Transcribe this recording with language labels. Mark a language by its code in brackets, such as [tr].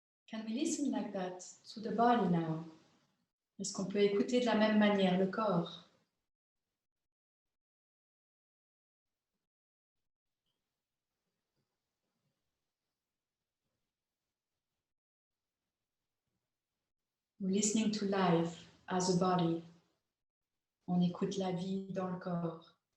[en] Can we listen like that to the body now? [fr] Est-ce qu'on peut écouter de la même manière le corps? [en] We're listening to life as a body. [fr] On écoute la vie dans le corps.